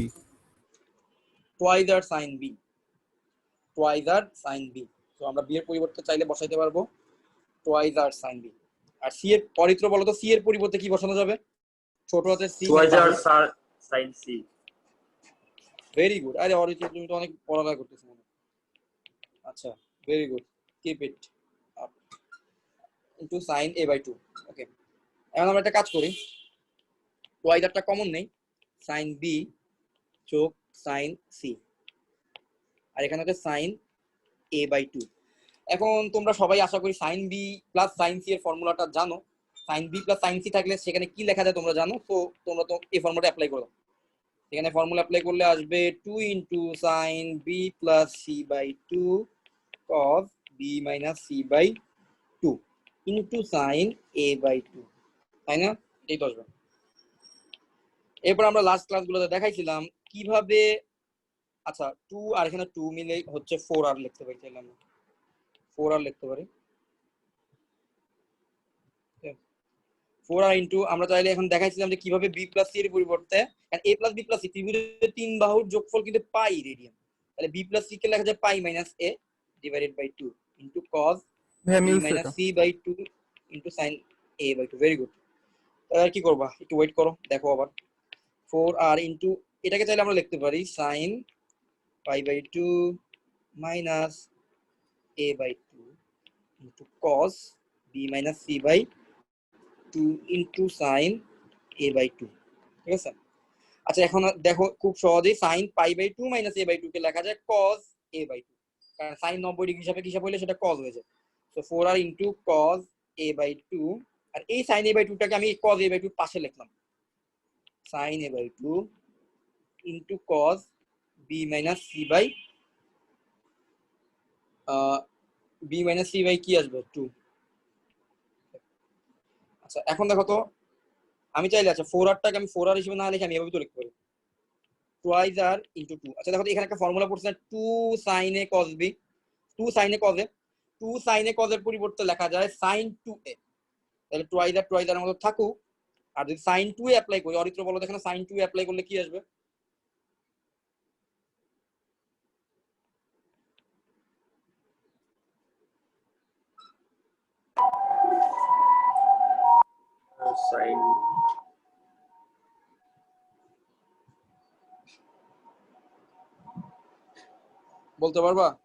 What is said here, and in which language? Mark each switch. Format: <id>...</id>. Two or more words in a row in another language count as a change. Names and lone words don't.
<en>twice R sin B, twice R sin B.</en> <bn>তো আমরা বি এর পরিবর্তে চাইলে বসাইতে পারবো</bn> <en>twice R sin B.</en> <bn>আর সি এর পরিত্র বলো তো, সি এর পরিবর্তে কি বসানো যাবে? ছোট হাতের সি</bn> <en>2000 sin c very good.</en> <bn>আরে অরিজিৎ তুমি তো অনেক পড়ালেখা করতেছো মনে হয়।</bn> <en>আচ্ছা very good, keep it up into sin a/2।</en> <bn>ওকে, এখন আমরা একটা কাজ করি, ওয়াইদারটা কমন নেই, sin b যোগ sin c, আর এখানে হচ্ছে sin a/2। এখন তোমরা সবাই আশা করি sin b প্লাস sin c এর ফর্মুলাটা জানো। sin b প্লাস sin c থাকলে সেখানে কি লেখা যায় তোমরা জানো, তো তোমরা তো এই ফর্মুলাটা অ্যাপ্লাই করো। এখানে ফর্মুলা অ্যাপ্লাই করলে আসবে 2 ইনটু sin b প্লাস c বাই 2 cos b মাইনাস c বাই 2 ইনটু sin a বাই 2, তাই না? এই তো আসবে। এরপর আমরা</bn> <en>last classগুলোতে</en> <bn>দেখাইছিলাম কিভাবে, আচ্ছা 2 আর এখানে 2 মিলে হচ্ছে 4r লিখতে পারি, তাহলে আমরা 4r লিখতে পারি। 4r ইনটু আমরা চাইলে এখন দেখাইছিলাম যে কিভাবে b প্লাস c এর পরিবর্তে a প্লাস b প্লাস c ত্রিভুজের তিন বাহুর যোগফল কিন্তু</bn> <en>pi radian,</en> <bn>তাহলে b প্লাস c কে লেখা যায় পাই মাইনাস a</bn> <en>divided by</en> <bn>2 ইনটু cos হ্যাঁ b মিলছে মাইনাস এটা। c বাই 2 ইনটু sin a বাই 2।</bn> <en>very good.</en> <bn>আর কি করবা, একটু ওয়েট করো, দেখো আবার 4r ইনটু এটাকে চাইলে আমরা লিখতে পারি sin পাই বাই 2 মাইনাস a বাই 2 ইনটু cos b মাইনাস c বাই 2 ইনটু sin a বাই 2। ঠিক আছে? আচ্ছা এখন দেখো খুব সহজেই sin পাই বাই 2 মাইনাস a বাই 2 কে লেখা যায় cos a বাই 2, কারণ sin 90 ডিগ্রি হিসাবে হিসাব হলে সেটা cos হয়ে যায়। সো 4r ইনটু cos a বাই 2, আর এই sin a বাই 2 টাকে আমি cos a বাই 2 পাশে লিখলাম, sin a বাই 2 ইনটু cos b মাইনাস c বাই b মাইনাস c বাই কি আসবে 2। আচ্ছা এখন দেখো তো, আমি চাইলে আচ্ছা 4r টাকে আমি 4r হিসেবে না লিখে আমি এভাবে তো লিখতে পারি 2r ইনটু 2। আচ্ছা দেখো তো এখানে একটা ফর্মুলা পড়ছে 2 sin a cos b, 2 sin a cos a, 2 sin a cos এর পরিবর্তে লেখা যায় sin 2a, তাহলে 2r এর মতো থাকুক। আর যদি sin 2a অ্যাপ্লাই করি, অরিত্র বলো এখানে sin 2a অ্যাপ্লাই করলে কি আসবে? sin বলতে পারবা?</bn>